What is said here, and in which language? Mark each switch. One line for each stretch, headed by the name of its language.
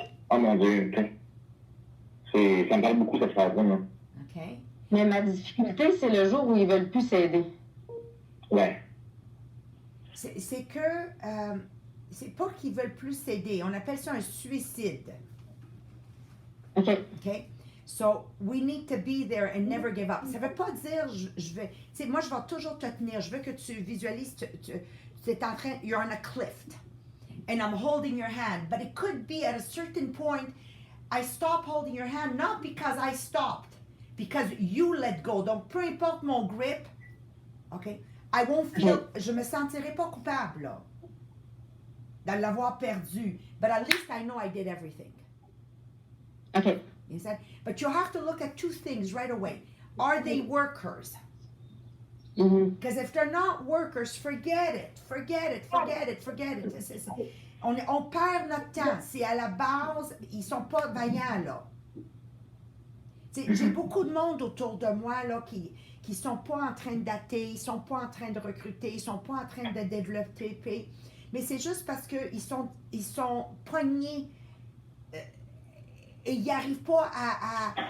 French: Oh mon Dieu, ça me parle beaucoup, cette phrase-là. OK. Mais ma difficulté, c'est le jour où ils veulent plus s'aider. Ouais. C'est que, c'est pas qu'ils veulent plus s'aider. On appelle ça un suicide. OK. OK?
English: So, we need to be there and never give up.
French: Ça veut pas dire, je vais, tu sais, moi, je vais toujours te tenir. Je veux que tu visualises, tu es en train,
English: you're on a cliff. And I'm holding your hand. But it could be at a certain point, I stop holding your hand, not because I stopped, because you let go.
French: Donc, peu importe mon grip, OK?
English: I won't feel,
French: je me sentirai pas coupable, là, de l'avoir perdu.
English: But at least I know I did everything. OK. You said, but you have to look at 2 things right away. Are they workers? Because if they're not workers, forget it.
French: On perd notre temps. Si à la base, ils sont pas vaillants, là. Tu J'ai beaucoup de monde autour de moi là, qui sont pas en train de dater, ils sont pas en train de recruter, ils sont pas en train de développer, mais c'est juste parce qu'ils sont pognés et ils n'arrivent pas à...